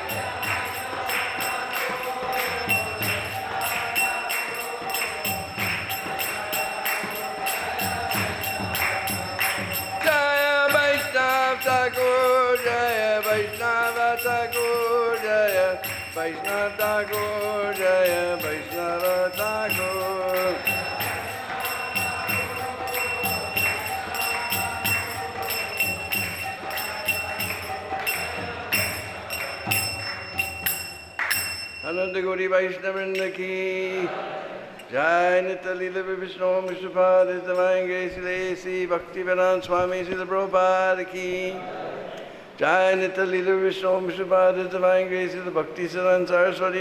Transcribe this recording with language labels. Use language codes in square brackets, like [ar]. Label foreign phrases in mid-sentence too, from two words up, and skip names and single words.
[sa] जय वैष्णव ठाकुर, जय वैष्णव ठाकुर, जय वैष्णव ठाकुर, जय वैष्णव ठाकुर. आनन्द गौरी वैष्णववृन्द की जय नित्य लीला विष्णु विष्णुपाद [en] Divine Grace [sa] लेसी भक्ति-विनोद स्वामी श्रील प्रभुपाद की जय नित्य लीला विष्णु विष्णुपाद [en] Divine Grace [sa] श्रील भक्ति सिद्धान्त सरस्वती